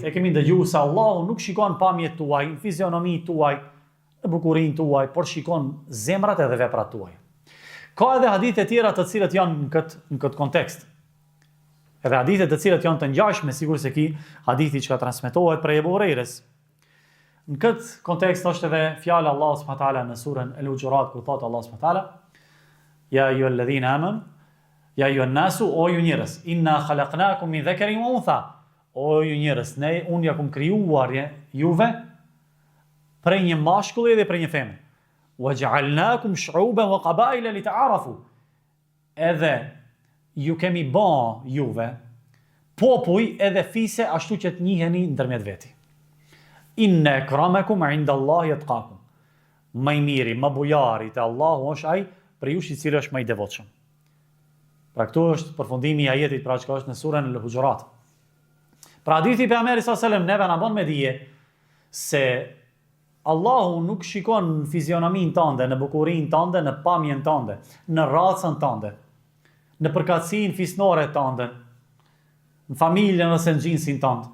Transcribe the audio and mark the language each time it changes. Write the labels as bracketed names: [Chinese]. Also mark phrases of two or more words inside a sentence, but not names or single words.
[Albanian] E kemi ndëgjuar se Allahu nuk shikon pamjet tuaj, fizionominë tuaj, në bukurinë tuaj, por shikon zemrat edhe veprat tuaj. Ka edhe hadithe tjera të cilët janë në këtë kontekst. Edhe hadithe të cilët janë të ngjashme, sigurisht se ki hadithi që ka transmetohet prej Ebu Hurejrës. Në këtë kontekst është edhe fjala Allahu [Arabic] سبحانه وتعالى [Albanian] në surën El-Hujurat, ku thotë Allahu [Arabic] سبحانه وتعالى, يا أيها الذين آمنوا يا أيها الناس, [Albanian] o ju njerëz, [Arabic] إنا خلقناكم من ذكر وأنثى. [Albanian] O ju njerëz, unë ja kum krijuar juve prej një mashkulli dhe prej një femre. [Arabic] وجعلناكم شعوبا وقبائل لتعارفوا. [Albanian] Edhe ju kemi bën juve popull edhe fise ashtu që të njiheni ndërmjet veti. [Arabic] إن أكرمكم عند الله أتقاكم. [Albanian] Më i miri, më bujari te Allahu është ai për ju i cili është më i devotshëm. Pra këtu është përfundimi i ajetit pra që është në surën El-Hujurat. Pra hadithi i pejgamberit [Arabic] صلى الله عليه وسلم [Albanian] neve na bën me dije se Allahu nuk shikon në fizionominë tënde, në bukurinë tënde, në pamjen tënde, në racën tënde, në përkatësinë fisnore tënde, në familjen ose në gjinsin tënd.